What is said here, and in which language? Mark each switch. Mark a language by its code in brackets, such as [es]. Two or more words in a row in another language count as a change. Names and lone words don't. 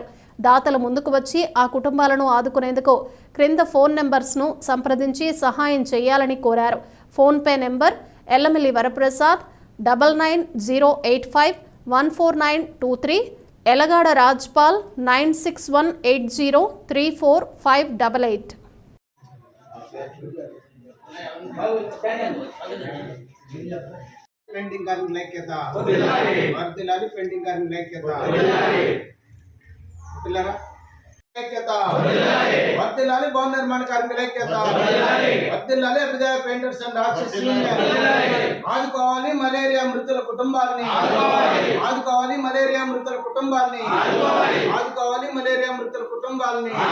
[te] దాతలు ముందుకు వచ్చి ఆ కుటుంబాలను ఆదుకునేందుకు క్రింద ఫోన్ నెంబర్స్ను సంప్రదించి సహాయం చేయాలని కోరారు. ఫోన్పే నెంబర్ ఎల్లమిల్లి వరప్రసాద్ 9908514923, ఎలగాడ రాజ్పాల్ 9618034588. పెయింటింగ్ కార్మిక ఐక్యత వర్ధిల్లాలి పెయింటింగ్ కార్మిక ఐక్యత పిల్లారా ఐక్యత వర్ధిల్లాలి భవన నిర్మాణ కార్మికుల ఐక్యత వర్ధిల్లాలి అభ్యుదయ పెయింటర్స్ అండ్ ఆర్టిస్ట్ యూనియన్ ఆదుకోవాలి మలేరియా మృతుల కుటుంబాలని ఆదుకోవాలి మలేరియా మృతుల కుటుంబాలని ఆదుకోవాలి మలేరియా మృతుల కుటుంబాలని